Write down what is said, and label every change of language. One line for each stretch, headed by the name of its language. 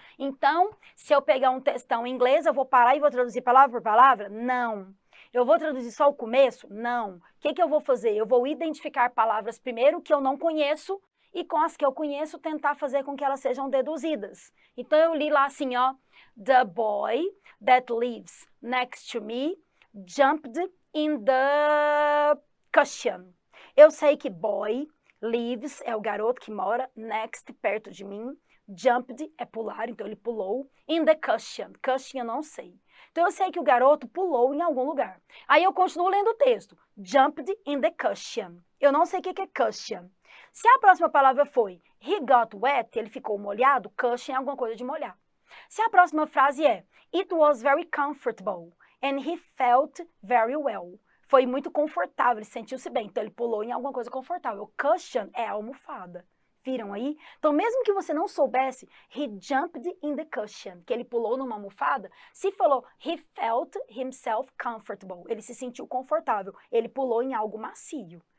Portuguese: Então, se eu pegar um textão em inglês, eu vou parar e vou traduzir palavra por palavra? Não. Eu vou traduzir só o começo? Não. O que eu vou fazer? Eu vou identificar palavras primeiro que eu não conheço e com as que eu conheço tentar fazer com que elas sejam deduzidas. Então, eu li lá assim, ó.
English: The boy that lives next to me jumped in the cushion.
Portuguese: Eu sei que boy, lives, é o garoto que mora, next, perto de mim. Jumped é pular, então ele pulou. In the cushion. Cushion eu não sei. Então eu sei que o garoto pulou em algum lugar. Aí eu continuo lendo o texto.
English: Jumped in the cushion.
Portuguese: Eu não sei o que é cushion. Se a próxima palavra foi
English: he got wet,
Portuguese: ele ficou molhado, cushion é alguma coisa de molhar.
English: Se a próxima frase é it was very comfortable and he felt very well.
Portuguese: Foi muito confortável, ele sentiu-se bem. Então ele pulou em alguma coisa confortável. Cushion é almofada. Viram aí? Então, mesmo que você não soubesse,
English: he jumped in the cushion,
Portuguese: que ele pulou numa almofada, se falou
English: he felt himself comfortable,
Portuguese: ele se sentiu confortável, ele pulou em algo macio.